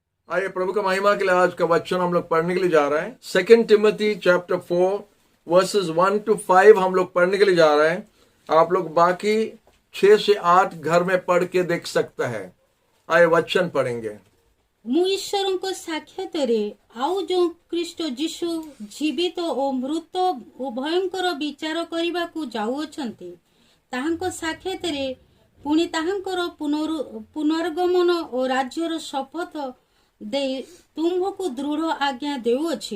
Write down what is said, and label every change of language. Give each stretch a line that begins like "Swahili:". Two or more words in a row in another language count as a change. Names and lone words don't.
Hindi: आइए प्रभु का महिमा के लिए आज का वचन हम लोग पढ़ने के लिए जा रहे हैं। 2
English: Timothy chapter 4 verses 1 to 5
Hindi: हम लोग पढ़ने के लिए जा रहे हैं। आप लोग बाकी 6 से 8 घर में पढ़ के देख सकता है। आइए वचन पढ़ेंगे।
Odia: ମୁଁ ଈଶ୍ୱରଙ୍କ ସାକ୍ଷାତରେ ଆଉ ଯେଉଁ ଖ୍ରୀଷ୍ଟ ଯୀଶୁ ଜୀବିତ ଓ ମୃତ ଉଭୟଙ୍କର ବିଚାର କରିବାକୁ ଯାଉଅଛନ୍ତି, ତାହାଙ୍କ ସାକ୍ଷାତରେ ପୁଣି ତାହାଙ୍କର ପୁନର୍ଗମନ ଓ ରାଜ୍ୟର ଶପଥ ଦେଇ ତୁମ୍ଭକୁ ଦୃଢ଼ ଆଜ୍ଞା ଦେଉଅଛି।